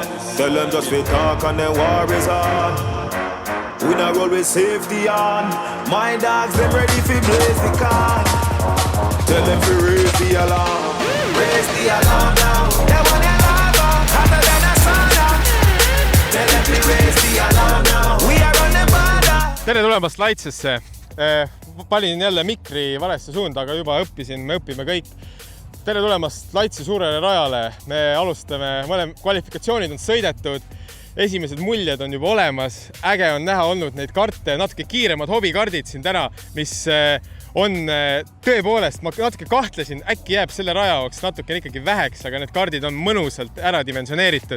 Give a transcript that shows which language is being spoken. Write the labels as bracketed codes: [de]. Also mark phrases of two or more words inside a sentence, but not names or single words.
[en] Tell them just we talk and the war is on. We not roll with safety on. My dogs, them ready for blaze the car. Tell them to raise the alarm. Raise the alarm now. They want the alarm hotter than a sauna. Tell them to raise the alarm now. We are on the border. [et] Tere tulemast Laitsesse. Palin jälle mikri valesse suunda, aga juba õppisin, me õpime kõik. Tere tulemast Laitse suurele rajale. Me alustame, kvalifikatsioonid on sõidetud, esimesed muljed on juba olemas. Äge on näha olnud neid karte, natuke kiiremad hobikardid siin täna, mis on tõepoolest, ma natuke kahtlesin, äkki jääb selle raja jaoks natuke ikkagi väheks, aga need kardid on mõnusalt ära dimensioneeritud.